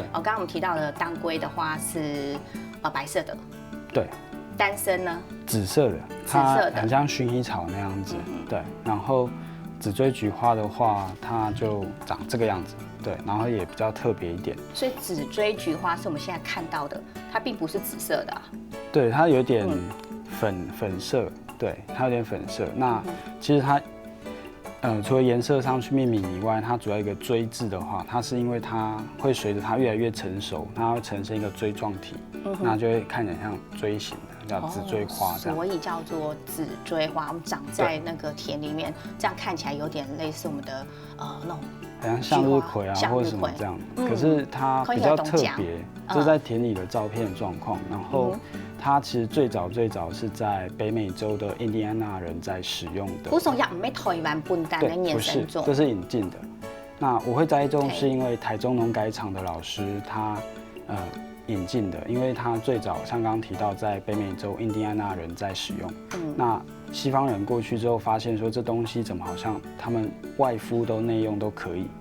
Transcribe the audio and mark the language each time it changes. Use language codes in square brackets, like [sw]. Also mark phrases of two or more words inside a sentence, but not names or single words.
[zh] 剛剛我們提到的當歸的花是白色的，對，丹參呢？紫色的，它很像薰衣草那樣子，對。然後紫錐菊花的話，它就長這個樣子，對，然後也比較特別一點。所以紫錐菊花是我們現在看到的，它並不是紫色的啊。對，它有點粉色。对，它有點粉色。那其實它，除了顏色上去命名以外，它主要一個錐字的話，它是因為它會隨着它越來越成熟，它會呈現一個錐狀體，那就會看起來像錐形的，叫紫錐花這樣。所以叫做紫錐花，我們長在那個田裡面，這樣看起來有點類似我們的那種。好像向日葵啊，或者什麼這樣，可是它比較特別，這是在田裡的照片狀況。然後它其实最早是在北美洲的印第安纳人在使用的。古松也唔係台灣本地的衍生種，这是引進的。那我會栽種是因為台中農改場的老師他引進的，因為他最早像剛剛提到在北美洲印第安納人在使用。那西方人過去之後發現說，這東西怎麼好像他們外敷都內用都可以。